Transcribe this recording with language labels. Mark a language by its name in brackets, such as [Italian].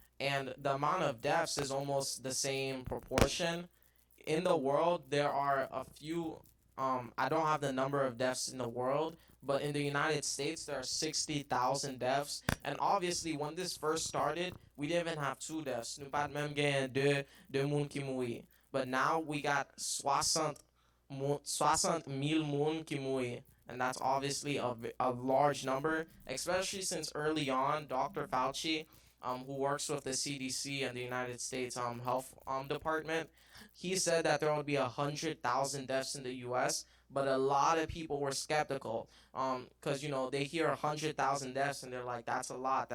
[English] And the amount of deaths is almost the same proportion. In the world, there are a few. I don't have the number of deaths in the world, but in the United States, there are 60,000 deaths. And obviously, when this first started, we didn't even have two deaths. [Haitian Creole] Nous pas même gagné deux moun qui mouri. [English] But now we got 60,000 [Haitian Creole] moun qui mouri. [English] And that's obviously a large number, especially since early on, Dr. Fauci, who works with the CDC and the United States Health Department, he said that there would be 100,000 deaths in the U.S., but a lot of people were skeptical because, they hear 100,000 deaths and they're like, that's a lot.